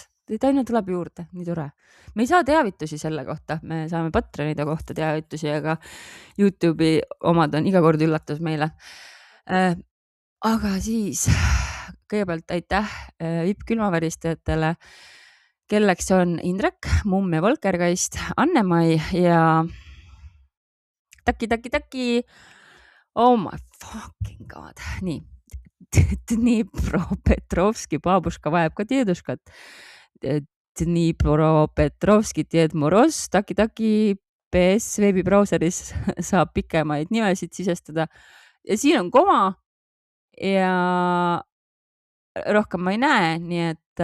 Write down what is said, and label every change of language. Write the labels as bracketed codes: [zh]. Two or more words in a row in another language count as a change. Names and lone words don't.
[et] Teid aina tuleb juurde, nii tore. Me ei saa teavitusi selle kohta, me saame Patreonide kohta teavitusi, aga YouTube'i omad on iga kord üllatus meile. Aga siis kõigepealt aitäh vipp-külmaväristajatele, kelleks on Indrek, Mumm ja Volkergeist, Anne-Mai ja Taki. [en] Oh my fucking god. [et] Nii. Dnipropetrovski babuška vajab ka djeduškat. Dnipropetrovski Djed Moroz, Taki, PS veebibrauseris saab pikemaid nimesid sisestada. Ja siin on koma ja rohkem ma ei näe, nii et